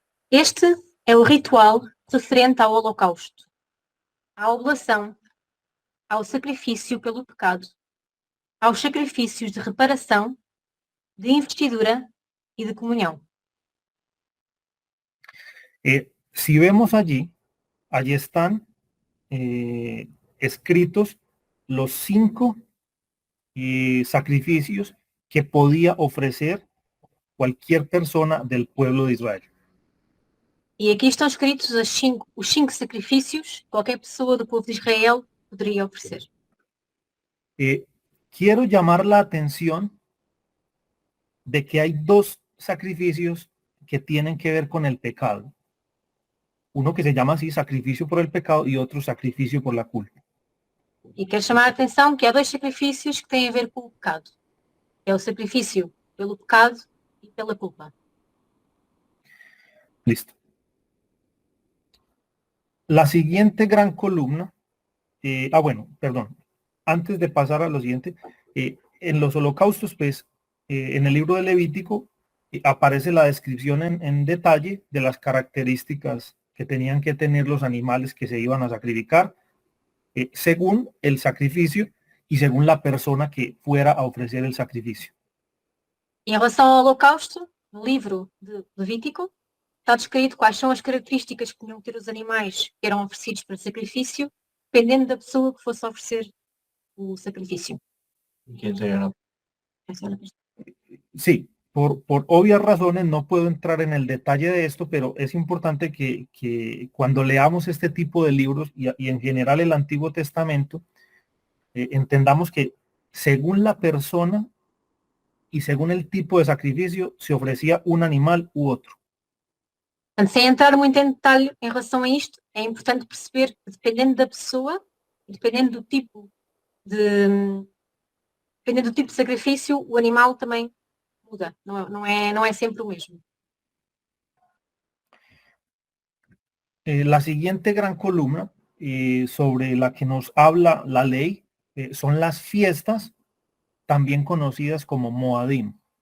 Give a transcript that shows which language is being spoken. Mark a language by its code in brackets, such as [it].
[pt] Este é o ritual referente ao holocausto, à oblação, ao sacrifício pelo pecado, aos sacrifícios de reparação, de investidura e de comunhão. [es] Si vemos allí están escritos los 5 sacrificios que podía ofrecer cualquier persona del pueblo de Israel. [pt] E aqui estão escritos os 5 sacrifícios que qualquer pessoa do povo de Israel poderia oferecer. [es] Quiero llamar la atención de que hay 2 sacrificios que tienen que ver con el pecado. Uno que se llama así, sacrificio por el pecado, y otro sacrificio por la culpa. [pt] E quero chamar a atenção que há 2 sacrifícios que têm a ver com o pecado. É o sacrifício pelo pecado e pela culpa. [es] Listo. La siguiente gran columna, bueno, perdón, antes de pasar a lo siguiente, en los holocaustos, pues, en el libro de Levítico aparece la descripción en detalle de las características que tenían que tener los animales que se iban a sacrificar, según el sacrificio y según la persona que fuera a ofrecer el sacrificio. [pt] Em relação ao holocausto, no livro de Levítico, está descrito quais são as características que tinham que ter os animais que eram oferecidos para sacrifício, dependendo da pessoa que fosse oferecer o sacrifício. [es] ¿Quién sería la- [pt] Essa era a questão. [es] Sí, por obvias razones no puedo entrar en el detalle de esto, pero es importante que cuando leamos este tipo de libros y en general el Antiguo Testamento, entendamos que según la persona y según el tipo de sacrificio se ofrecía un animal u otro. [pt] Portanto, sem entrar muito em detalhe em relação a isto, é importante perceber que dependendo da pessoa, dependendo do tipo de sacrifício, o animal também muda. Não é sempre o mesmo. [es] La siguiente gran columna sobre la que nos habla la ley son las fiestas, también conocidas como Moadim.